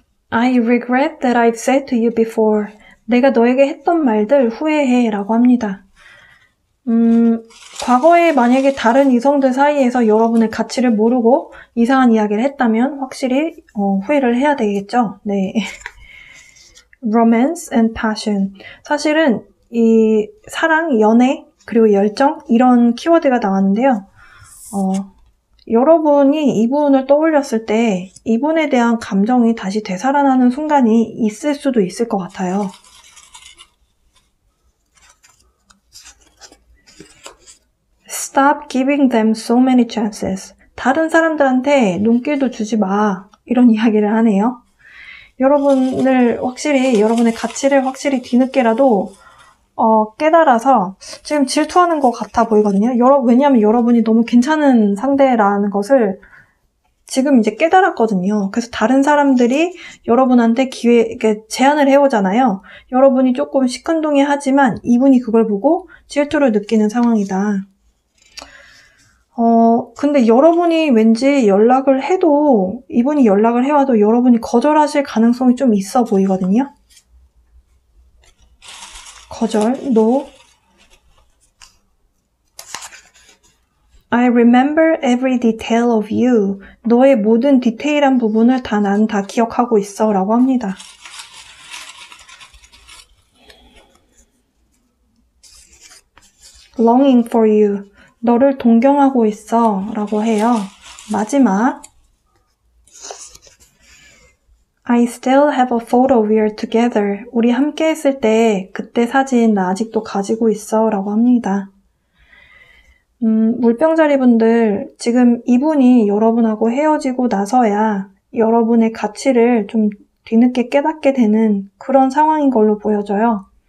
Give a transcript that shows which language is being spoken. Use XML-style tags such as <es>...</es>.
<en>I regret that I've said to you before.</en> <ko>내가 너에게 했던 말들 후회해 라고 합니다. 과거에 만약에 다른 이성들 사이에서 여러분의 가치를 모르고 이상한 이야기를 했다면 확실히 후회를 해야 되겠죠.</ko> <en>네. Romance and passion.</en> <ko>사실은 이 사랑, 연애, 그리고 열정 이런 키워드가 나왔는데요. 여러분이 이분을 떠올렸을 때 이분에 대한 감정이 다시 되살아나는 순간이 있을 수도 있을 것 같아요.</ko> <en>Stop giving them so many chances.</en> <ko>다른 사람들한테 눈길도 주지 마. 이런 이야기를 하네요. 여러분의 가치를 확실히 뒤늦게라도 깨달아서 지금 질투하는 것 같아 보이거든요. 왜냐하면 여러분이 너무 괜찮은 상대라는 것을 지금 이제 깨달았거든요. 그래서 다른 사람들이 여러분한테 제안을 해오잖아요. 여러분이 조금 시큰둥해하지만 이분이 그걸 보고 질투를 느끼는 상황이다. 근데 여러분이 왠지 연락을 해도, 이분이 연락을 해와도 여러분이 거절하실 가능성이 좀 있어 보이거든요. 거절, no.</ko> <en>I remember every detail of you.</en> <ko>너의 모든 디테일한 부분을 난 다 기억하고 있어 라고 합니다.</ko> <en>Longing for you.</en> <ko>너를 동경하고 있어 라고 해요. 마지막.</ko> <en>I still have a photo we are together.</en> <ko>우리 함께 했을 때 그때 사진 나 아직도 가지고 있어 라고 합니다. 물병자리 분들, 지금 이분이 여러분하고 헤어지고 나서야 여러분의 가치를 좀 뒤늦게 깨닫게 되는 그런 상황인 걸로 보여져요.</ko>